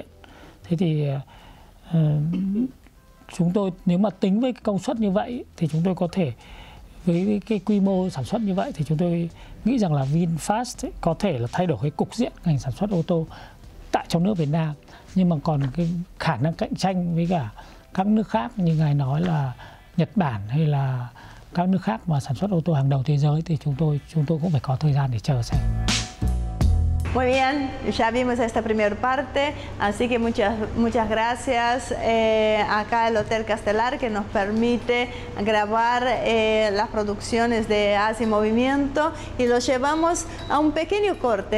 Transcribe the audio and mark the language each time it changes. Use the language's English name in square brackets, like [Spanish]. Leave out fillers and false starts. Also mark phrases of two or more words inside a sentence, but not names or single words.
[Vietnamese] Thế thì chúng tôi nếu mà tính với cái công suất như vậy thì chúng tôi có thể với cái quy mô sản xuất như vậy thì chúng tôi nghĩ rằng là VinFast có thể là thay đổi cái cục diện ngành sản xuất ô tô tại trong nước Việt Nam, nhưng mà còn cái khả năng cạnh tranh với cả các nước khác như ngài nói là Nhật Bản hay là các nước khác mà sản xuất ô tô hàng đầu thế giới thì chúng tôi cũng phải có thời gian để chờ xem. [Spanish] Muy bien, ya vimos esta primera parte, así que muchas gracias acá al Hotel Castelar que nos permite grabar las producciones de Así Movimiento y los llevamos a un pequeño corte.